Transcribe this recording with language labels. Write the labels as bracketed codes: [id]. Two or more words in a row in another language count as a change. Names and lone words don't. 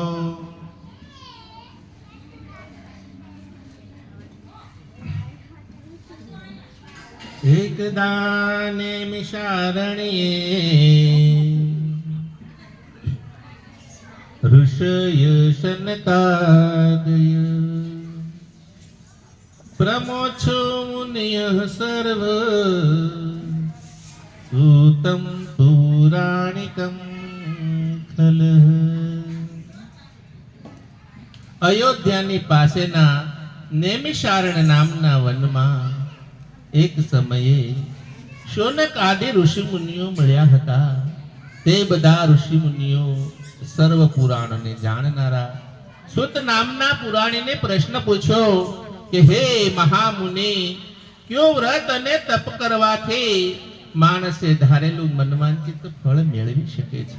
[sa] एकदा नैमिषारण्ये ऋषय शनकादय प्रमोक्षो मुनयः सर्व सूतं पौराणिकं खलः। [gu] अयोध्याની પાસેના નૈમિષારણ્ય નામના વનમાં એક સમયે શૌનક આદિ ઋષિમુનિઓ મળ્યા હતા। તે બધા ઋષિમુનિઓ સર્વ પુરાણને જાણનારા સુત નામના પુરાણીને પ્રશ્ન પૂછ્યો કે હે મહામુનિ, કયો વ્રત અને તપ કરવાથી માણસે ધારેલું મનવાંછિત ફળ મેળવી શકે છે?